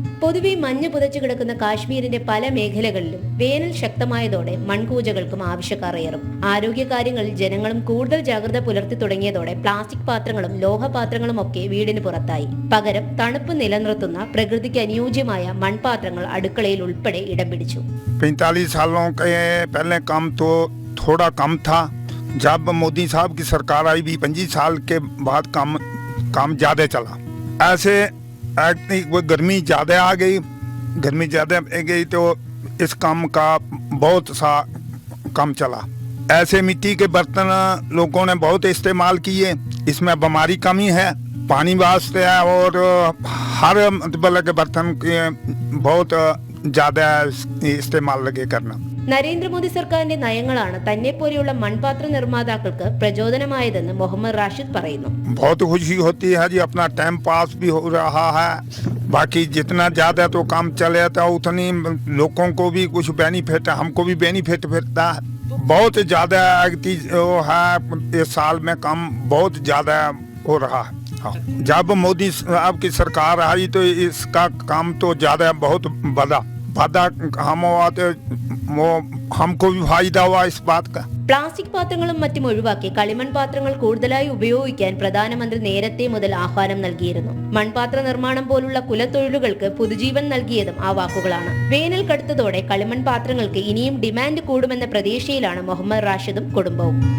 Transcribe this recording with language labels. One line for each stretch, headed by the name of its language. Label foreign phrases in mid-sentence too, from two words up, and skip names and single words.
Malayalam: പൊതുവെ മഞ്ഞ് പുതച്ചു കിടക്കുന്ന കാശ്മീരിന്റെ പല മേഖലകളിലും വേനൽ ശക്തമായതോടെ മൺകൂജകൾക്കും ആവശ്യക്കാർ ഏറും. ആരോഗ്യകാര്യങ്ങളിൽ ജനങ്ങളും കൂടുതൽ ജാഗ്രത പുലർത്തി തുടങ്ങിയതോടെ പ്ലാസ്റ്റിക് പാത്രങ്ങളും ലോഹപാത്രങ്ങളും ഒക്കെ വീടിന് പുറത്തായി. പകരം തണുപ്പ് നിലനിർത്തുന്ന പ്രകൃതിക്ക് അനുയോജ്യമായ മൺപാത്രങ്ങൾ അടുക്കളയിൽ ഉൾപ്പെടെ ഇടം പിടിച്ചു.
Hindi: 45 सालों के पहले काम तो थोड़ा कम था. जब मोदी साहब की सरकार आई भी 25 साल के बाद काम ज़्यादा चला. ऐसे गर्मी ज़्यादा आ गई. गर्मी ज़्यादा आ गई तो इस काम का बहुत सा काम चला. ऐसे मिट्टी के बर्तन लोगों ने बहुत इस्तेमाल किए. इसमें बीमारी कमी है, पानी वास्ते है और हर मतलब के बर्तन के बहुत ज़्यादा इस्तेमाल लगे करना.
Malayalam: നരേന്ദ്രമോദി സർക്കാരിന്റെ നയങ്ങളാണ് തന്നെ പോലെയുള്ള മൺപാത്ര നിർമ്മാതാക്കൾക്ക് പ്രചോദനമായതെന്ന് മുഹമ്മദ് റാഷിദ് പറയുന്നു.
Hindi: बहुत खुशी होती है जी, अपना
English: time pass
Hindi: भी हो रहा है. बाकी जितना ज़्यादा तो काम चले तो उतनी लोगों को भी कुछ बेनिफिट, हमको भी बेनिफिट मिलता है. बहुत ज़्यादा वो है, इस साल में काम बहुत ज़्यादा हो रहा है. जब मोदी साहब की सरकार आई तो इसका काम तो ज़्यादा बहुत बढ़ा. हमको भी फायदा हुआ इस बात का.
Malayalam: പ്ലാസ്റ്റിക് പാത്രങ്ങളും മറ്റും ഒഴിവാക്കി കളിമൺ പാത്രങ്ങൾ കൂടുതലായി ഉപയോഗിക്കാൻ പ്രധാനമന്ത്രി നേരത്തെ മുതൽ ആഹ്വാനം നൽകിയിരുന്നു. മൺപാത്ര നിർമ്മാണം പോലുള്ള കുലത്തൊഴിലുകൾക്ക് പുതുജീവൻ നൽകിയതും ആ വാക്കുകളാണ്. വേനൽ കടുത്തതോടെ കളിമൺ പാത്രങ്ങൾക്ക് ഇനിയും ഡിമാൻഡ് കൂടുമെന്ന പ്രതീക്ഷയിലാണ് മുഹമ്മദ് റാഷിദും കുടുംബവും.